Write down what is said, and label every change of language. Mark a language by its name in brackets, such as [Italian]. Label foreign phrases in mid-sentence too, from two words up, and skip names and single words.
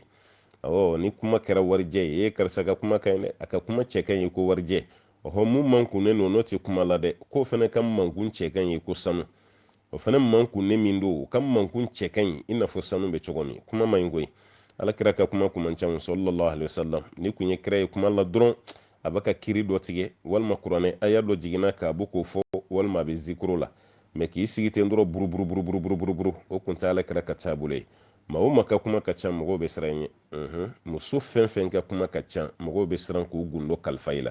[Bambara] Ni kuma kɛra warijɛ ye karisa ka kuma ka ɲi dɛ, a ka kuma cɛ ka ɲi ko warijɛ. Mun man kunnen don n'o tɛ kuma la dɛ, k'o fana ka mankun cɛ ka ɲi ko sanu. O fana mankunnen min don, o ka mankun cɛ ka ɲi i n'a fɔ sanu bɛ cogo min. Kuma man ɲi koyi. Alakira ka kuma kun man ca [Arabic] sallallahu alaihi wasallam. [Bambara] Ni kun ye kira ye kuma la dɔrɔn a bɛ ka kiri dɔ tigɛ walima kuranɛ aya dɔ jiginna k'a bɔ k'o fɔ walima a bɛ zikiro la, mais k'i sigi ten dɔrɔn buruburu o kun tɛ Alakira ka taabolo ye. Maa o maa ka kuma ka ca mɔgɔw bɛ siran ɲɛ. Muso fɛn fɛn ka kuma ka ca mɔgɔw bɛ siran k'u gundo kalifa i la.